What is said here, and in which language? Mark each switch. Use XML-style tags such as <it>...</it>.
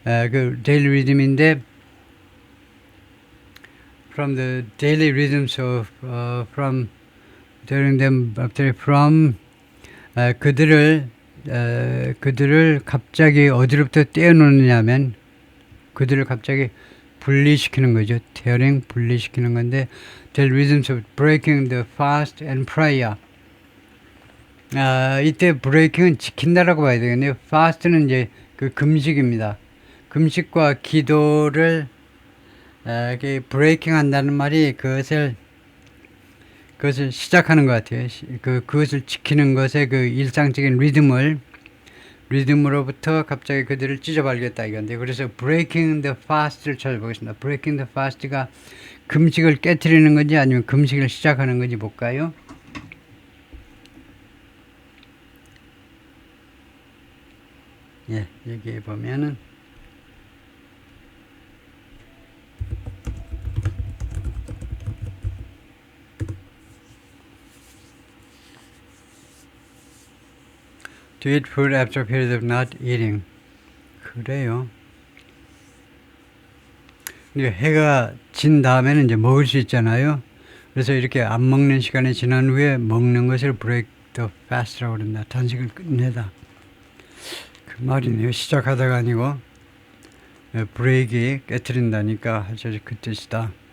<ko>그 데일리 리듬인데</ko> <en>from the daily rhythms of from telling them from</en> <ko>그들을 갑자기 어디로부터 떼어놓느냐면 그들을 갑자기 분리시키는 거죠.</ko> <en>tearing</en> <ko>분리시키는 건데</ko> <en>the rhythms of breaking the fast and prayer.</en> <ko>이때 breaking은 지킨다라고 봐야 되겠네요. fast는 이제 그 금식입니다. 금식과 기도를 breaking 한다는 말이 그것을 시작하는 것 같아요. 그것을 지키는 것의 그 일상적인 리듬으로부터 갑자기 그들을 찢어발겠다 이건데, 그래서 breaking the fast를 찾아보겠습니다. breaking the fast가 금식을 깨트리는 건지 아니면 금식을 시작하는 건지 볼까요? 예, 여기에 보면은</ko> <en>to eat food after a period of not eating.</en> <ko>그래요. 해가 진 다음에는 이제 먹을 수 있잖아요. 그래서 이렇게 안 먹는 시간이 지난 후에 먹는 것을 break the fast라고 그런다. 단식을 끝내다. 그 말이네요. 시작하다가 아니고 break이 깨트린다니까 그 뜻이다.</ko>